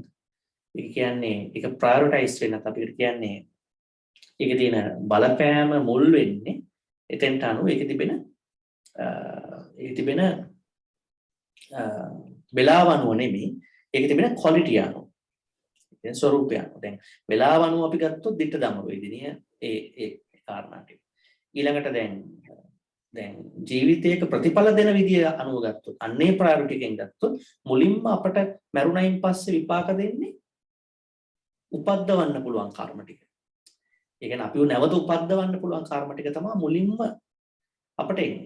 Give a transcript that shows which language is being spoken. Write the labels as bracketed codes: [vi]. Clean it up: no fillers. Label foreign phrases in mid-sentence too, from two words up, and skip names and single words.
[si] ඒක කියන්නේ ඒක ප්‍රයොරිටයිස් වෙනත් අපිට කියන්නේ ඒකේ තියෙන බලපෑම මුල් වෙන්නේ එතෙන්ට අනුව ඒකේ තිබෙන වෙලාව අනුව නෙමෙයි ඒකේ තිබෙන ක්වොලිටි අනුව. ඒ ස්වරූපය අනුව. දැන් වෙලාව අනුව අපි ගත්තොත් [pi] ditta dhamma වේදිනිය [si] ඒ කාරණා ටික. ඊළඟට දැන් ජීවිතයක ප්‍රතිඵල දෙන විදිය අනුව ගත්තොත් අන්නේ ප්‍රයොරිටි එකෙන් ගත්තොත් මුලින්ම අපට මරුණයින් පස්සේ විපාක දෙන්නේ උපද්දවන්න පුළුවන් කර්ම ටික. ඒ කියන්නේ අපිව නැවත උපද්දවන්න පුළුවන් කර්ම ටික තමයි මුලින්ම අපට එන්නේ.